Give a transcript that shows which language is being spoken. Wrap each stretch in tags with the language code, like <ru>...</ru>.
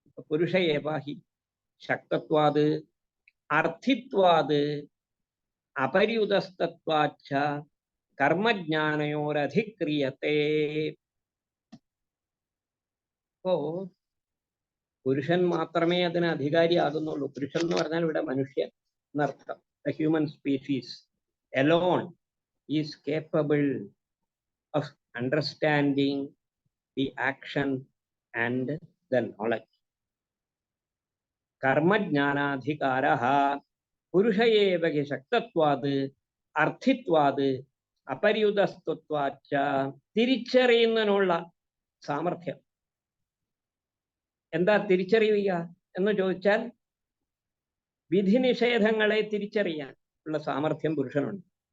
<sa>പുരുഷ ഏവാഹി ശക്തത്വാത് അർത്ഥിത്വാത് അപര്യുതസ്തത്വാച്ഛ കർമ്മജ്ഞാനയോരധിക്രിയത്തെ.</sa> <ml>അപ്പോ പുരുഷൻ മാത്രമേ അതിന് അധികാരിയാകുന്നുള്ളൂ. പുരുഷൻ എന്ന് പറഞ്ഞാൽ ഇവിടെ മനുഷ്യൻ എന്നർത്ഥം.</ml> <en>The human species alone is capable of understanding the action and the knowledge.</en> <sa>കർമ്മജ്ഞാനാധികാരഃ പുരുഷ ഏവ ഹി ശക്തത്വാത് അർത്ഥിത്വാത് അപര്യുതസ്ത്വാച്ച.</sa> <ml>തിരിച്ചറിയുന്നതിനുള്ള സാമർഥ്യം. എന്താ തിരിച്ചറിയുക എന്ന് ചോദിച്ചാൽ വിധി നിഷേധങ്ങളെ തിരിച്ചറിയാൻ ഉള്ള സാമർഥ്യം പുരുഷനുണ്ട്.</ml>